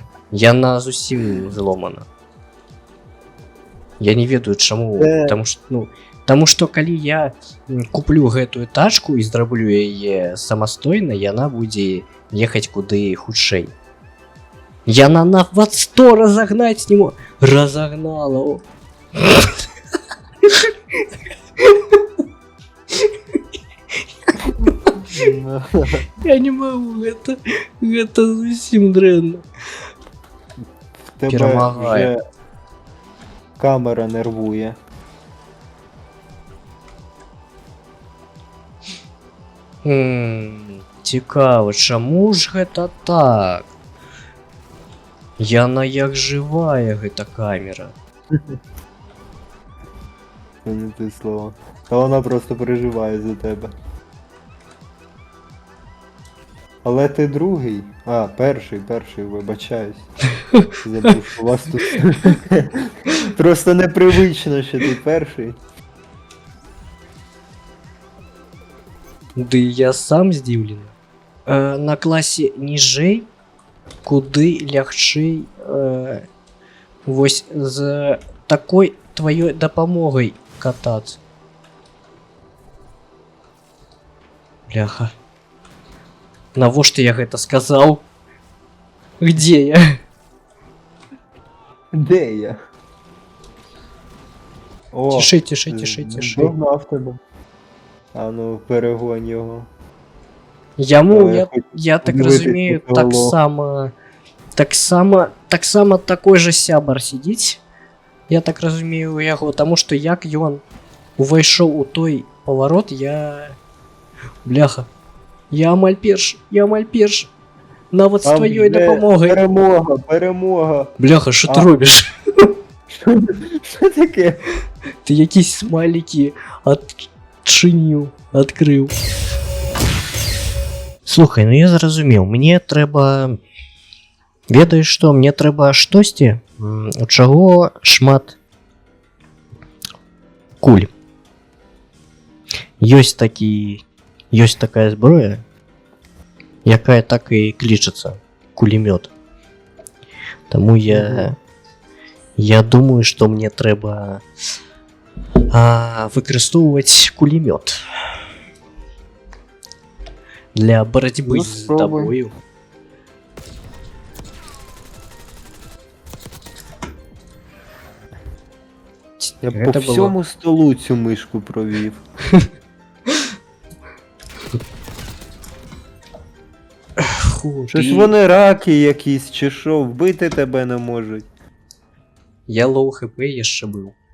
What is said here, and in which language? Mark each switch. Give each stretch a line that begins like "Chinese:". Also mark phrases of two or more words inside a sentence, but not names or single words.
Belarusian: Яна зусім зломана. Я не ведаю чаму, таму што калі я куплю гэтую тачку і зраблю яе самастойна, яна будзе ехаць куды хутчэй. Яна нават 100 разогнать не мог.
Russian: Разогнала. О. Я не могу,
Belarusian: гэта зусім дрэнна.
Ukrainian: Тебе Перемагає. вже камера нервує. Цікаво,
Belarusian: чаму ж гэта так? Яна як жывая, гэта камера.
Ukrainian: Це не те слово. Та вона просто переживає за тебе. Але ти другий? А, перший, вибачаюсь. Забув, що у вас тут. Просто непривично, що ти перший.
Belarusian: Ды я сам здзіўлены. На класе ніжэй, куды лягчэй вось з такой тваёй дапамогай катацца. Бляха. Навошта я гэта сказаў?
Russian: Где я?
Ukrainian: Де я? О,
Russian: Тиши.
Ukrainian: догнав тебе. А ну, перегонь його.
Belarusian: Яму, я так
Ukrainian: подивитись
Belarusian: разумею,
Ukrainian: на цього.
Belarusian: так само такой же сябар сидіць. Я так разумею у яго, таму што як ён увайшоў у той паварот, я... Бляха. Я амаль першы. Нават з тваёй дапамогай.
Ukrainian: Перемога. Бляха, що ти робиш? Що таке? Ти якісь смайлики адкрыў.
Belarusian: Слухай, ну я зразумеў, мне трэба... Ведаеш што, мне трэба штосьці, у чаго шмат куль. Ёсць такая зброя, якая так і клічацца кулемёт. Таму я думаю, што мне трэба выкарыстоўваць кулемёт для барацьбы з табою.
Ukrainian: Я по всьому столу цю мишку провів. Щось вони раки якісь, чи що, вбити тебе не можуть.
Belarusian: Я лоу хп яшчэ быў.